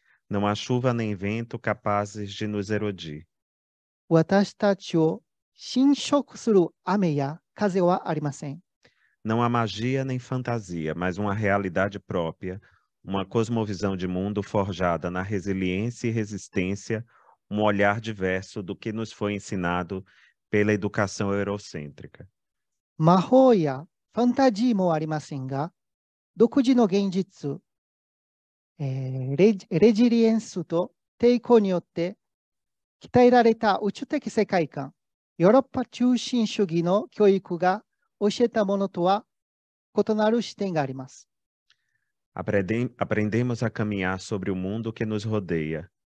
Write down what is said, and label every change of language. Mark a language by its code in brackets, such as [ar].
[pt] Não há chuva nem vento capazes de nos erodir. [ja] 私たちを侵食する雨や風はありません。 [pt] Não há magia nem fantasia, mas uma realidade própria, uma cosmovisão de mundo forjada na resiliência e resistência, um olhar diverso do que nos foi ensinado pela educação eurocêntrica. [ja] 魔法やファンタジーもありませんが、独自の現実、レジリエンスと抵抗によって鍛えられた宇宙的世界観、ヨーロッパ中心主義の教育が教えたものとは異なる視点があります。 [pt] Aprendemos a caminhar sobre o mundo que nos rodeia.